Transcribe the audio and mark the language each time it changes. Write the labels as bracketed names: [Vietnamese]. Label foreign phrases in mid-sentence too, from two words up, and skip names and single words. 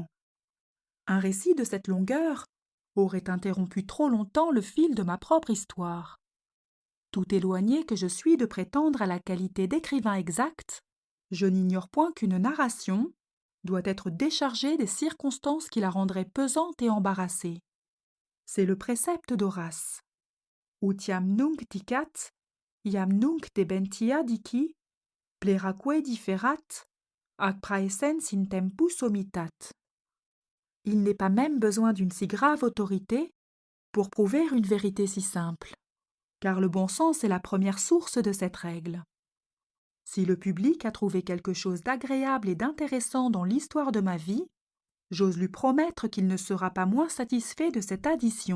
[French] Un récit de cette longueur aurait interrompu trop longtemps le fil de ma propre histoire. Tout éloigné que je suis de prétendre à la qualité d'écrivain exact, je n'ignore point qu'une narration doit être déchargée des circonstances qui la rendraient pesante et embarrassée. C'est le précepte d'Horace. [Latin] Utiam nunc dicat, iam nunc debentia dici, pleraque differat, ac praesens in tempus omitat. [French] Il n'est pas même besoin d'une si grave autorité pour prouver une vérité si simple, car le bon sens est la première source de cette règle. Si le public a trouvé quelque chose d'agréable et d'intéressant dans l'histoire de ma vie, j'ose lui promettre qu'il ne sera pas moins satisfait de cette addition.